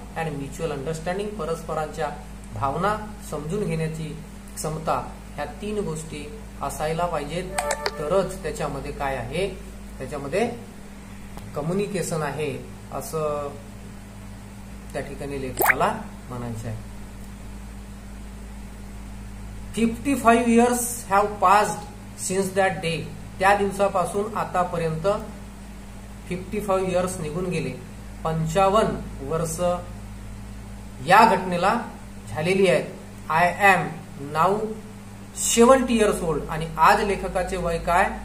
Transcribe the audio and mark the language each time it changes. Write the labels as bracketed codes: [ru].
[en] and mutual understanding, [mr] परस्परांच्या भावना समजून घेण्याची क्षमता. ह्या तीन गोष्टी असायला पाहिजेत, तरच त्याच्यामध्ये काय आहे, त्याच्यामध्ये कम्युनिकेशन आहे, असं त्या ठिकाणी लेखकाला म्हणायचं आहे. [en] 55 years have passed since that day. [mr] त्या दिवसापासून आतापर्यंत [en] 55 years [mr] निघून गेले. 55 वर्ष या घटनेला झालेली आहेत. [en] I am now 70 years old. [mr] आणि आज लेखकाचे वय काय?